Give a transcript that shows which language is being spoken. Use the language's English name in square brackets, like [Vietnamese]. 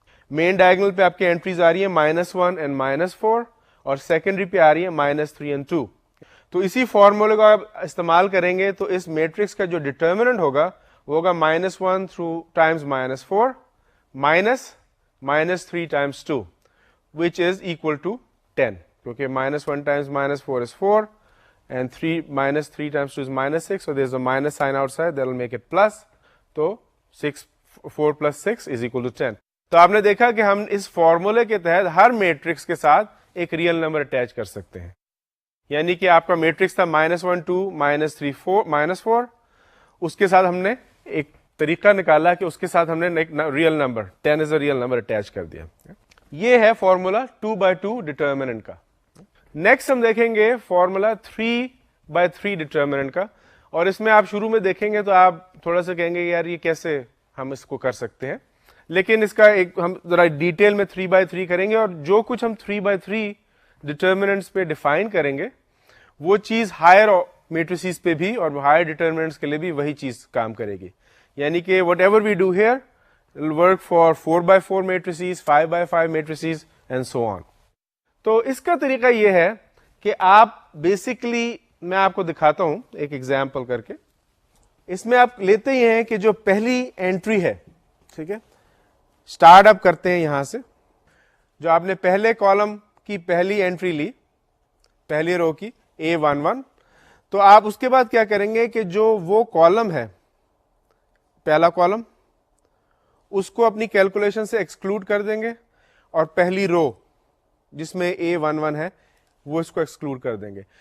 [Urdu] Main diagonal پہ آپ کی انٹریز آ رہی ہیں -1 اینڈ -4 اور سیکنڈری پہ آ رہی ہیں -3 اینڈ 2. تو اسی فارمولے کو آپ استعمال کریں گے تو اس میٹرکس کا جو ڈیٹرمنٹ ہوگا وہ ہوگا -1 Times -4 -3 Times 2 [English] which is equal to 10. [Urdu] کیونکہ [English] -1 times -4 is 4 and 3 times 2 is -6, so there's a minus sign outside that will make it plus. [Urdu] تو [English] 4 plus 6 is equal to 10. [Urdu] تو آپ نے دیکھا کہ ہم اس فارمولے کے تحت ہر میٹرکس کے ساتھ ایک ریئل نمبر اٹیچ کر سکتے ہیں. یعنی کہ آپ کا میٹرکس تھا -1 2 -3 4 -4. اس کے ساتھ ہم نے ایک طریقہ نکالا کہ اس کے ساتھ ہم نے ایک real number 10 [English] is a real number [Urdu] attach کر دیا. یہ ہے فارمولا 2x2 ڈیٹرمنٹ کا. نیکسٹ ہم دیکھیں گے فارمولا 3x3 ڈیٹرمنٹ کا. اور اس میں آپ شروع میں دیکھیں گے تو آپ تھوڑا سا کہیں گے یار یہ کیسے ہم اس کو کر سکتے ہیں, لیکن اس کا ایک ہم ذرا ڈیٹیل میں 3x3 کریں گے اور جو کچھ ہم 3x3 ڈیٹرمنٹس پہ ڈیفائن کریں گے وہ چیز ہائر میٹریسز پہ بھی اور ہائر ڈیٹرمنٹس کے لیے بھی وہی چیز کام کرے گی. یعنی کہ [English] Whatever we do here will work for 4x4 matrices, 5x5 matrices and so on. [Urdu] تو اس کا طریقہ یہ ہے کہ آپ بیسکلی میں آپ کو دکھاتا ہوں ایک ایگزامپل کر کے. اس میں آپ لیتے ہی ہیں کہ جو پہلی انٹری ہے, ٹھیک ہے, اسٹارٹ اپ کرتے ہیں یہاں سے. جو آپ نے پہلے کالم کی پہلی انٹری لی, پہلی رو کی A11, تو آپ اس کے بعد کیا کریں گے کہ جو وہ کالم ہے, پہلا کالم, اس کو اپنی کیلکولیشن سے ایکسکلوڈ کر دیں گے اور پہلی رو جس میں A11 ہے وہ اس کو ایکسکلوڈ کر دیں گے.